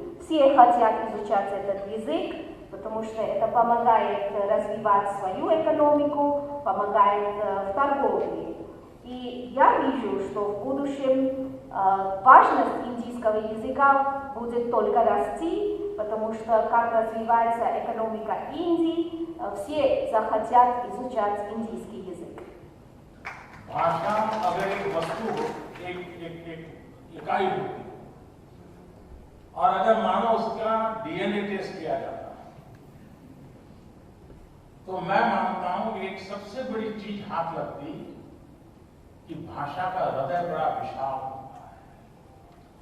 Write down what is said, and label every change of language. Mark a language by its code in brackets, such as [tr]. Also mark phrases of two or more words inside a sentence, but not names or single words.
[ru] Все хотят изучать этот язык, потому что это помогает развивать свою экономику, помогает в торговле. И я вижу, что в будущем важность индийского языка будет только расти, потому что как развивается экономика Индии, все захотят изучать индийский язык. [hi] भाषा अगर एक वस्तु एक इकाई होती और अगर मानो उसका [en] DNA test [hi] किया जाता, तो मैं मानता हूं कि एक सबसे बड़ी चीज हाथ लगती कि भाषा का हृदय बड़ा विशाल होता है।